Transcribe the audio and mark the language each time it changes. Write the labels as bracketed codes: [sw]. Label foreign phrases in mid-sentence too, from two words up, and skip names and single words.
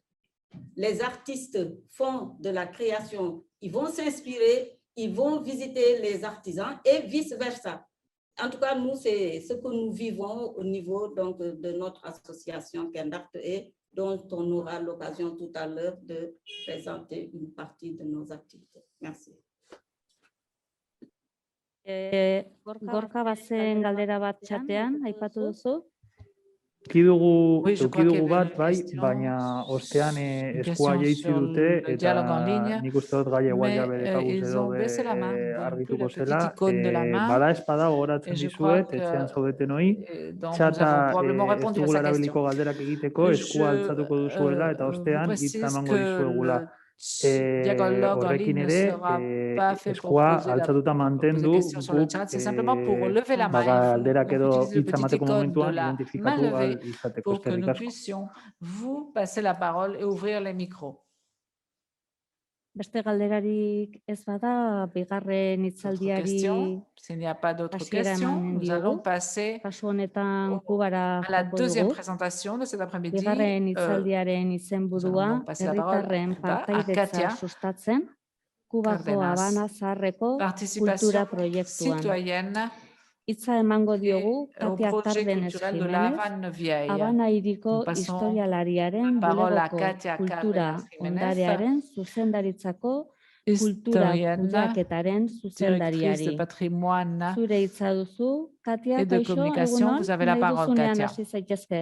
[fr] Les artistes font de la création, ils vont s'inspirer, ils vont visiter les artisans et vice-versa. En tout cas, nous, c'est ce que nous vivons au niveau donc, de notre association Kendart et dont on aura l'occasion tout à l'heure de présenter une partie de nos activités. Merci. [eu] Gorka bazen galdera bat txatean, aipatu duzu? Eukidugu bat, bai, baina ostean eskua jaitsi dute eta nik uste dut gai egual jabe dekaguz edo argituko zela. Bada espada gogoratzen dizuet, etxean zaudeten hoi, txata ez dugula erabiliko galderak egiteko, eskua altzatuko duzuela eta ostean hitza emango dizuegula. Horrekin ere, eskua altzatuta mantendu guk galderak edo hitza emateko momentuan identifikatu ahal izateko. [fr] Pour que nous puissions vous passer la parole et ouvrir les micros. [eu] Beste galderarik ez bada, bigarren hitzaldiari [fr] s'il n'y a pas d'autres questions, nous allons passer à la deuxième présentation de cet après-midi. [eu] Bigarren hitzaldiaren izenburua, herritarren partaidetza sustatzen, Kubako Habana Zaharreko kultura proiektuan. Hitza emango diogu Katia Cárdenas Jiménez, Habana hiriko historialariaren bulegoko kultura ondarearen zuzendaritzako kultura kudeaketaren zuzendariari. Zure hitza duzu, Katia, kaixo, egunon, nahi duzunean hasi zaitezke.